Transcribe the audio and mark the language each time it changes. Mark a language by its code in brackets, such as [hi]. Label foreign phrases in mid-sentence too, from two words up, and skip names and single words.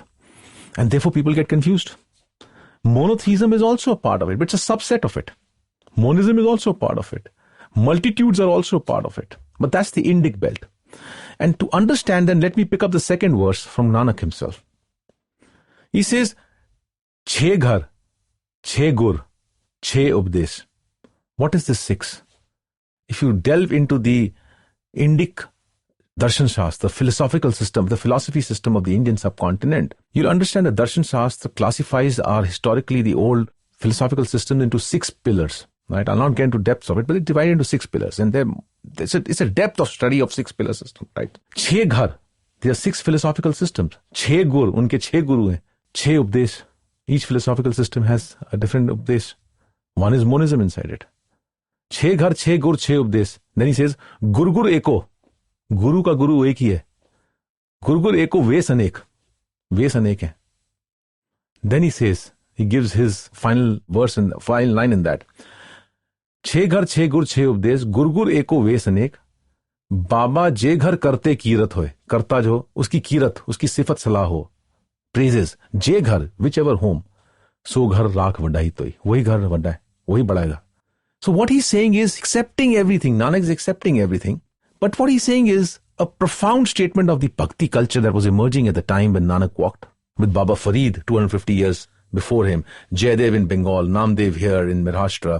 [en] And therefore people get confused. Monotheism is also a part of it, but it's a subset of it. Monism is also a part of it. Multitudes are also part of it. But that's the Indic belt. And to understand, then let me pick up the second verse from Nanak himself. He says, [pa] ਛੇ ਘਰ, ਛੇ ਗੁਰ, ਛੇ ਉਪਦੇਸ਼. [en] What is this 6? If you delve into the Indic Darshan Shastra, the philosophical system, the philosophy system of the Indian subcontinent, you'll understand that Darshan Shastra classifies our historically the old philosophical system into 6 pillars. Right? I'll not get into depths of it, but it's divided into 6 pillars. And it's a depth of study of 6 pillar system. Right? [pa] ਛੇ ਘਰ, [en] there are 6 philosophical systems. [pa] ਛੇ ਗੁਰ, [hi] उनके 6 गुरु हैं. [pa] ਛੇ ਉਪਦੇਸ਼, [en] each philosophical system has a different updesh. One is monism inside it. [pa] ਛੇ ਘਰ, ਛੇ ਗੁਰ, ਛੇ ਉਪਦੇਸ਼. [en] Then he says, [pa] ਗੁਰੁ ਏਕੋ. [hi] गुरु का गुरु एक ही है. [pa] ਗੁਰੁ ਏਕੋ ਵੇਸ ਅਨੇਕ. [hi] वेस अनेक है. [en] Then he says, he gives his final verse and final line in that. [pa] ਛੇ ਘਰ, ਛੇ ਗੁਰ, ਛੇ ਉਪਦੇਸ਼. ਗੁਰੁ ਏਕੋ ਵੇਸ ਅਨੇਕ. ਬਾਬਾ ਜੈ ਘਰਿ ਕਰਤੇ ਕੀਰਤਿ ਹੋਇ. [hi] करता जो, उसकी कीरत, उसकी सिफ़त सलाह हो. [pa] Praises. ਜੈ ਘਰਿ, [en] whichever home. [pa] ਸੋ ਘਰੁ ਰਾਖੁ ਵਡਾਈ ਤੋਇ. [hi] वही घर वडाई. वही बढ़ाएगा. [en] So what he's saying is accepting everything. Nanak is accepting everything. But what he's saying is a profound statement of the Bhakti culture that was emerging at the time when Nanak walked with Baba Farid 250 years before him, Jaydev in Bengal, Namdev here in Maharashtra.